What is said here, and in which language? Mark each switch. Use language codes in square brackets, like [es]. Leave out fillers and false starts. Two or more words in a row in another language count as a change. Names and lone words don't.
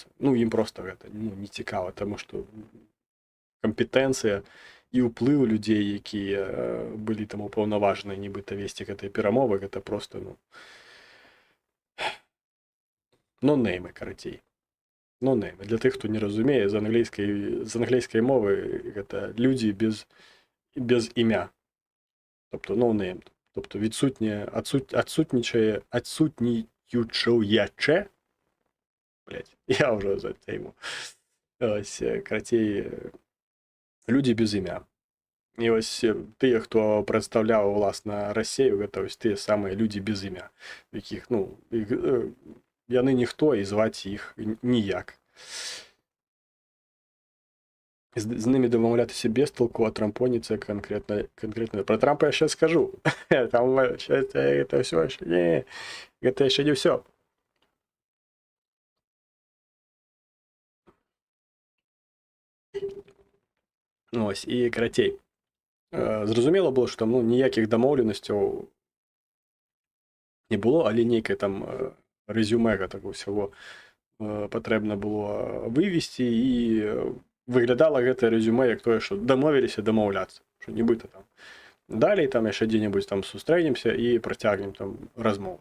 [be] Ім проста гэта не цікава, таму што кампетэнцыя і ўплыў людзей, якія былі там упаўнаважаныя нібыта весці гэтыя перамовы, гэта проста, нонеймы, карацей. Нонеймы. Для тых, хто не разумее, з англійскай мовы гэта людзі без імя. [uk] Тобто нонейм. Тобто адсутнічаюче, блядь, я вже затейму. Ось, [be] карацей, людзі без імя. І ось тыя, хто прадстаўляў, уласна, Расію, гэта ось тыя самыя людзі без імя, якіх, яны ніхто і зваць іх ніяк. [uk] З ними домовлятися без толку, а трампоніться конкретно. Про Трампа я ще скажу. [ru] Там это все еще не... Это еще не все. [be] Ось, і карацей. Зразумела было, што там ніякіх дамоўленасцяў не было, але нейкае там резюме гэтага ўсяго патрэбна было вывесці, і выглядала гэтае резюме як тое, што дамовіліся дамаўляцца, што нібыта там далей там яшчэ дзе-небудзь там сустрэнемся і працягнем там размову.